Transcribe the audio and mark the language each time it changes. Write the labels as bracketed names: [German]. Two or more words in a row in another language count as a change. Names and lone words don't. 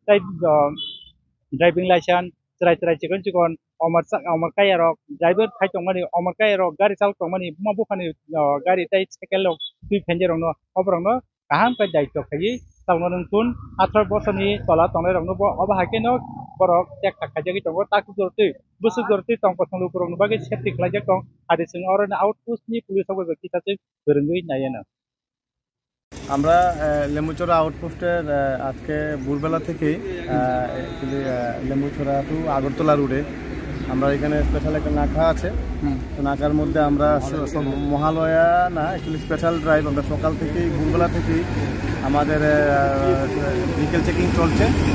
[English] driving licence [Kok Borok] चराय चिकन अमर कायरक ड्राइवर फाइ दंमानि अमर कायरक [Hindi] गाड़ी चालक [Kok Borok] दंमानि बुमा बुफानि गाड़ी ताई साइकेल दुइ फेन्जरनो अबरनो काहामकाय दायित्व खायै तावनो नोंथुन 18 बोसोरनि तला तंनाय रंनो अब हाकेनो बरक चेक खायजागै दङ ताकि जरति बुसु जरति तंकसं लुकुरनो बागै सेफ्टी खालायजाक दं आरो जों और आउटपोस्टनि पुलिसआव कितासे गोरोङै नायानो [Bangla] আমরা লেম্বুচড়া আউটপোস্টের আজকে ভোরবেলা থেকেই অ্যাকচুয়ালি লেম্বুচড়া টু আগরতলা রোডে আমরা এখানে স্পেশাল একটা নাকা আছে তো নাকার মধ্যে আমরা মহালয়া না অ্যাকচুয়ালি [English] special drive [Bangla] আমরা সকাল থেকেই ভোরবেলা থেকেই আমাদের [English] vehicle checking [Bangla] চলছে